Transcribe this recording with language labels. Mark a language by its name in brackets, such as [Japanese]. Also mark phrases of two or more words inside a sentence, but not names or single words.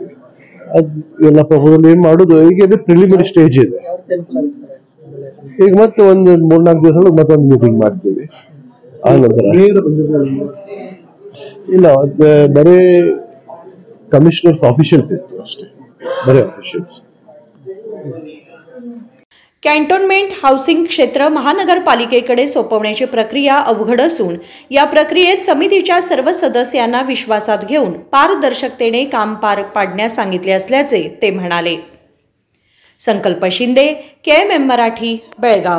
[Kannada] ಅದು ಎಲ್ಲ ಪ್ರಪೋಸಲ್ ಏನ್ ಮಾಡೋದು, ಈಗ ಇದು ಪ್ರಿಲಿಮಿನರಿ ಸ್ಟೇಜ್ ಇದೆ। ಈಗ ಮತ್ತೆ ಒಂದು 3-4 ದಿವಸ ಮತ್ತೊಂದು ಮೀಟಿಂಗ್ ಮಾಡ್ತೀವಿ। ಆ ನಂತರ ಇಲ್ಲ, ಬರೀ ಕಮಿಷನರ್ಸ್ ಆಫೀಷಿಯಲ್ಸ್ ಇತ್ತು ಅಷ್ಟೇ, ಬರೀ ಆಫೀಷಿಯಲ್ಸ್। [Marathi] कॅन्टोन्मेंट हाऊसिंग क्षेत्र महानगरपालिकेकडे सोपवण्याची प्रक्रिया अवघड असून या प्रक्रियेत समितीच्या सर्व सदस्यांना विश्वासात घेऊन पारदर्शकतेने काम पार पाडण्यास सांगितले असल्याचे ते म्हणाले। संकल्प शिंदे, KMM मराठी, बेळगाव।